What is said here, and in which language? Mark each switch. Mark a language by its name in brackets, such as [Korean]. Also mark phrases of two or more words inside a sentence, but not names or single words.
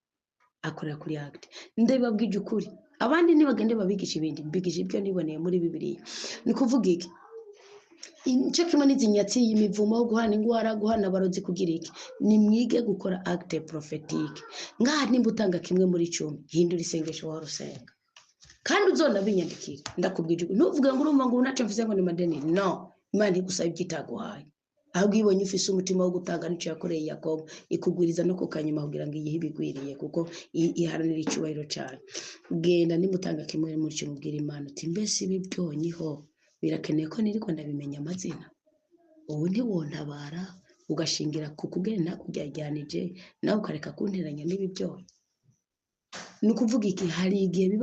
[Rundi] ndababwije ukuri abandi nibagende babigisha ibindi mbigisha ibyo niboneye muri Bibiliya ni kuvuga iki icyo kimwe n'izinyatsi y'imivumo guhana ingwara guhana abarozi kugira iki ni mwige gukora [French] acte prophétique [Rundi] ngaha nimba utanga kimwe muri 10 hindura isengesho wa rusenga kandi uzona binyandikira ndakubwije ntuvuge ngo urumva ngo unace mvuze ngo ni madeni no Imana igusaba igitaguhaye ahubwo ibonye ufise umutima wo gutanga n'icyo yakoreye Yakobo ikugwiriza no kukanyuma kugira ngo iyihe bigwiriye kuko iharanira icyubahiro cyane genda nimutanga kimwe muri 10 mubwira Imana uti mbese ibi byonyiho birakeneye ko niriko ndabimenya amazina ubu ntiwontabara ugashingira ku kugenda kujyajyanije nawe ukareka kunteranya n'ibi byose nukuvuga iki hari igihe biba